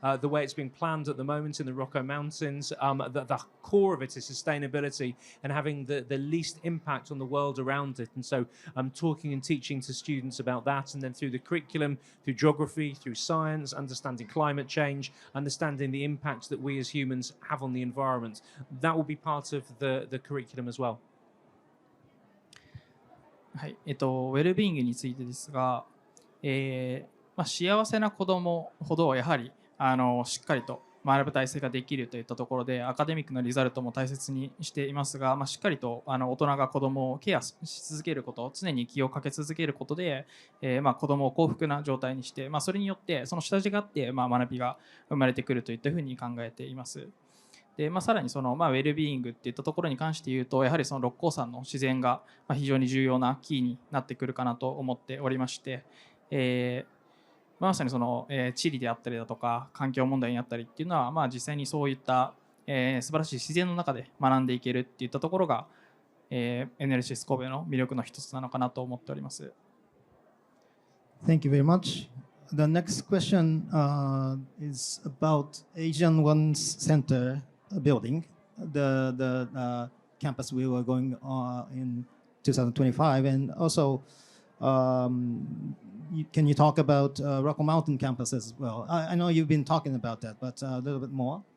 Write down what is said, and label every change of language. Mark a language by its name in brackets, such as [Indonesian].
[English] The way it's being planned at the moment in the Rocco Mountains, the core of it is sustainability and having the least impact on the world around it. And so talking and teaching to students about that, and then through the curriculum, through geography, through science, understanding climate change, understanding the impact that we as humans have on the environment. That will be part of the curriculum as well. [Japanese] はい、ウェルビーイングについてですが、幸せな子どもほどやはりしっかりと学ぶ体制ができるといったところでアカデミックなリザルトも大切にしていますが、しっかりと大人が子どもをケアし続けること、常に気をかけ続けることで、子どもを幸福な状態にして、それによってその下地があって、学びが生まれてくるといったふうに考えています。でさらにその、ウェルビーイングっていったところに関して言うと、やはりその六甲山の自然が非常に重要なキーになってくるかなと思っておりまして、まさにその、地理であったりだとか環境問題にあったりっていうのは、実際にそういった、素晴らしい自然の中で学んでいけるっていったところが、NLCS 神戸の魅力の一つなのかなと思っております。 [English] Thank you very much. The next question is about Asian One Center building, the campus we were going in 2025, and also can you talk about Rocky Mountain campus as well? I know you've been talking about that, but a little bit more.